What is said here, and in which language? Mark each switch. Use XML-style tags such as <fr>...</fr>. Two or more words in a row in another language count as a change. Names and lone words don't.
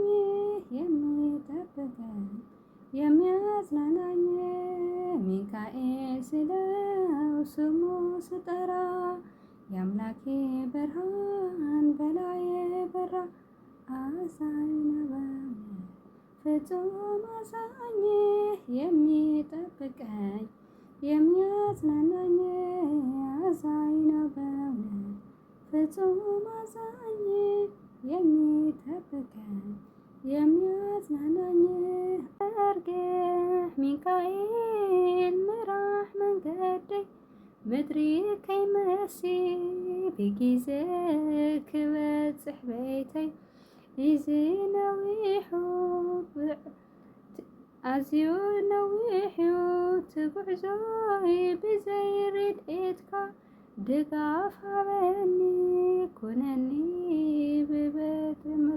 <am>የሚጠብቀኝ የሚያጽናናኝ። ሚካኤል ስለው ስሙ ስጠራ የአምላኬ ብርሃን በላዬ በራ። አዛኝ ነው በእውነት ፍጹም አዛኝ የሚጠብቀኝ የሚያጽናናኝ አዛኝ ነው በእውነት ፍጹም አዛኝ የሚጠብቀኝ የሚያጽናናኝ</am> <ti>አርገህ ሚካኤል ምራህ መንገደይ ምድሪ ከይመሲ ብጊዜ ክበጽሕ ቤተይ እዚ ነዊሑ ኣዝዩ ነዊሕ ትጉዕዞይ ብዘይ ርድኢትካ ድጋፍ ሃበኒ ኩነኒ ብበትሪ</ti>